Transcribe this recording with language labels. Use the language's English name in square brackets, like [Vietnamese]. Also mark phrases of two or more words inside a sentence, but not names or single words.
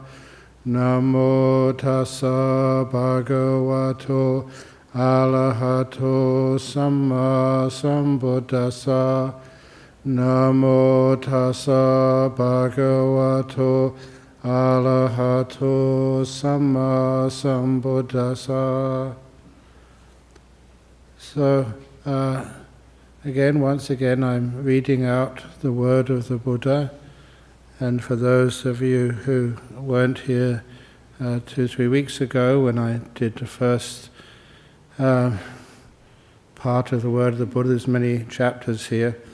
[Pali] Namo tassa bhagavato arahato samma sambuddhassa. Namo tassa bhagavato arahato samma sambuddhassa. [English] So, once again, I'm reading out the word of the Buddha, and for those of you who weren't here 2-3 weeks ago when I did the first part of the word of the Buddha, there's many chapters here.